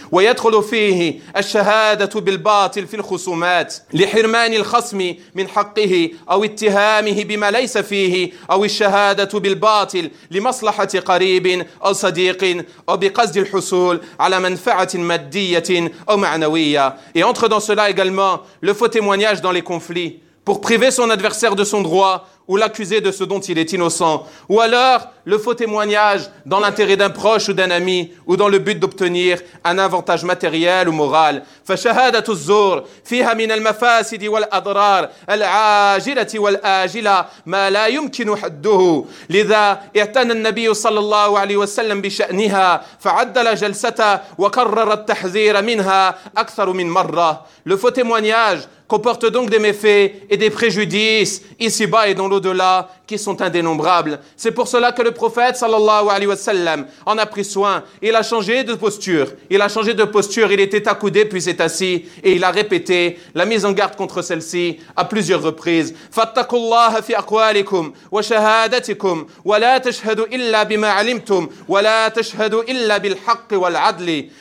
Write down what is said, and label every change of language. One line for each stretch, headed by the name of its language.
Arabic: وَيَدْخُلُ فِيهِ الشَّهَادَةُ بِالْبَاطِلِ فِي الْخُصُومَاتِ لِحِرْمَانِ الْخَصْمِ مِنْ حَقِّهِ أَوْ اتِّهَامِهِ بِمَا لَيْسَ فِيهِ أَوْ الشَّهَادَةُ بِالْبَاطِلِ لِمَصْلَحَةِ قَرِيبٍ أَوْ صَدِيقٍ أَوْ بِقَصْدِ الْحُصُولِ عَلَى مَنْفَعَةٍ مَادِّيَّةٍ أَوْ مَعْنَوِيَّةٍ.
French: Et entre dans cela également le faux témoignage dans les conflits, pour priver son adversaire de son droit ou l'accuser de ce dont il est innocent, ou alors le faux témoignage dans l'intérêt d'un proche ou d'un ami, ou dans le but d'obtenir un avantage matériel ou moral.
Arabic: فَشَهَادَةُ الزُّورِ فِيهَا مِنَ الْمَفَاسِدِ وَالْأَضْرَارِ الْعَاجِلَةِ وَالْآجِلَةِ مَا لَا يُمْكِنُ حَدُّهُ لِذَا اِعْتَنَى النَّبِيُّ صَلَّى اللَّهُ عَلَيْهِ وَسَلَّمْ بِشَأْنِهَا فَعَدَّلَ جَلْسَتَ وَكَرَّرَ التَّحْذِيرَ مِنْهَا أَكْثَرُ مِنْ مَرَّةِ.
French: Le faux témoignage comporte donc des méfaits et des préjudices, ici-bas et dans l'au-delà, qui sont indénombrables. C'est pour cela que le prophète, sallallahu alayhi wa sallam, en a pris soin. Il a changé de posture. Il était accoudé, puis s'est assis. Et il a répété la mise en garde contre celle-ci à plusieurs reprises.
Arabic: فَاتَّقُوا اللَّهَ فِي أَقْوَالِكُمْ وَشَهَادَتِكُمْ وَلَا تَشْهَدُوا إِلَّا بِمَا عَلِمْتُمْ وَلَا تَشْهَدُوا إِلَّا بِالْحَقِّ وَالْعَدْلِ.